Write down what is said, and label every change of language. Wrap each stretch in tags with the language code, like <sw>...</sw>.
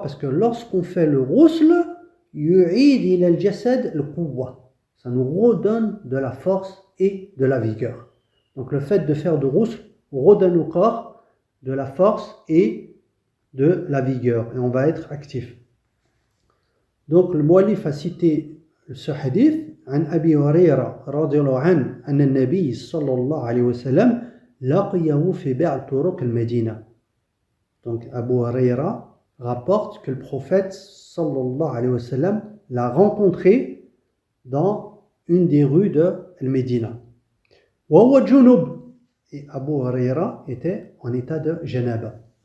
<fr>Parce que lorsqu'on fait le ghusl,</fr> <ar>yu'id ila al-jasad al-quwwa.</ar> <fr>Ça nous redonne de la force et de la vigueur. Donc le fait de faire de ghusl redonne au corps de la force et de la vigueur. Et on va être actif. Donc le muallif a cité ce hadith</fr> <ar>عن أبي هريرة رضي الله عنه أن النبي صلى الله عليه وسلم لقيه في بعض طرق المدينة.</ar> <fr>Donc Abu Huraira rapporte que le prophète sallallahu alayhi wa sallam l'a rencontré dans une des rues de Al-Médina.</fr> <ar>Wa junub.</ar> <fr>Et Abu Huraira était en état de janaba.</fr>